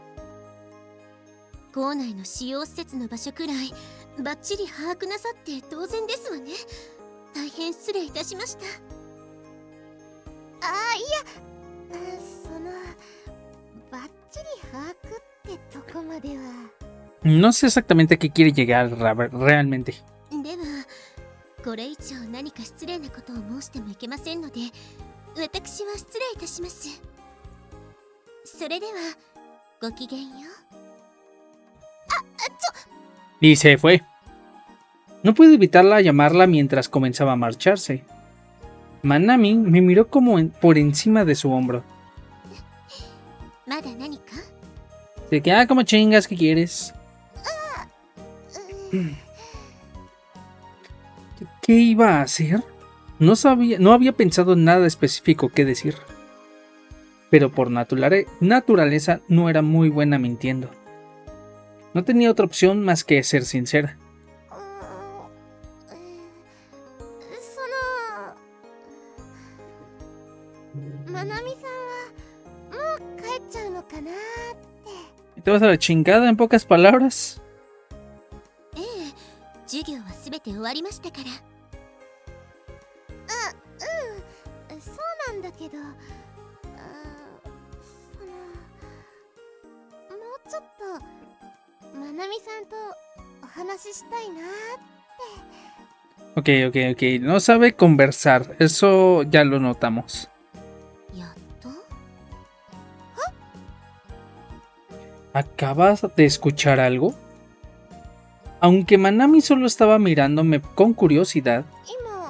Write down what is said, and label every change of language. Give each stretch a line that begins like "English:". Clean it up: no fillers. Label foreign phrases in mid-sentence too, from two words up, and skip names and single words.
Japanese: 校内の使用施設の場所くらいバッチリ把握なさって当然ですわね。大変失礼いたしました。あ、いや、そのバッチリ把握ってとこまでは。
Spanish: No sé exactamente a qué quiere llegar realmente.
Japanese: ではこれ以上何か失礼なことを申してもいけませんので私は失礼いたします。それではごきげんよう。
Spanish: Y se fue. No pude evitarla llamarla mientras comenzaba a marcharse. Manami me miró como por encima de su hombro.
Japanese: まだ何か？
Spanish: De que, como chingas, ¿qué quieres? ¿Qué iba a hacer? No había pensado en nada específico que decir. Pero por naturaleza no era muy buena mintiendo. No tenía otra opción más que ser sincera.
Japanese: まなみさんはもう帰っちゃうのかなって。
Spanish: ¿Te vas a la chingada en pocas palabras?
Japanese: ええ、授業はすべて終わりましたから。そうなんだけど、もうちょっとまなみさんとお話ししたいなって。
Spanish: Ok. No sabe conversar. Eso ya lo notamos.
Japanese: やっと？
Spanish: ¿Acabas de escuchar algo? Aunque Manami solo estaba mirándome con curiosidad,
Japanese: 今何か